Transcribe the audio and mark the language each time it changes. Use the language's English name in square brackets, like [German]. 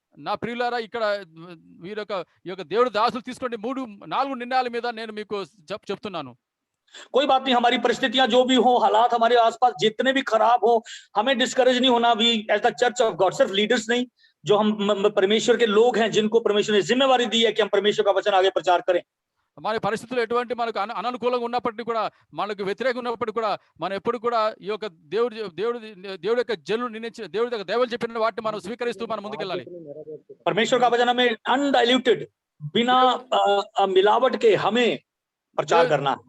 [Telugu] నా ప్రియులారా, ఇక్కడ ఈ యొక్క దేవుడు దాసులు తీసుకునే 4 నిర్ణయాల మీద నేను మీకు చెప్తున్నాను. [Hindi] कोई बात नहीं, हमारी परिस्थितियां जो भी हो, हालात हमारे आसपास जितने भी खराब हो, हमें डिस्करेज नहीं होना। भी [English] as the church of God, [Hindi] सिर्फ लीडर्स नहीं, जो हम परमेश्वर के लोग हैं, जिनको परमेश्वर ने जिम्मेवारी दी है कि हम परमेश्वर का वचन आगे प्रचार करें। [Telugu] మన పరిస్థితులు ఎటువంటి మనకు అననుకూలంగా ఉన్నప్పటికీ కూడా, మనకు వ్యతిరేకంగా ఉన్నప్పటికీ కూడా, మనం ఎప్పుడు కూడా ఈ యొక్క దేవుడి యొక్క జనులు నిర్ణయించిన దేవుడి యొక్క దైవాలు చెప్పిన వాటిని మనం స్వీకరిస్తూ మనం ముందుకెళ్ళాలి. [Hindi] परमेश्वर का वचन हमें अनडाइल्यूटेड, बिना मिलावट के हमें प्रचार करना।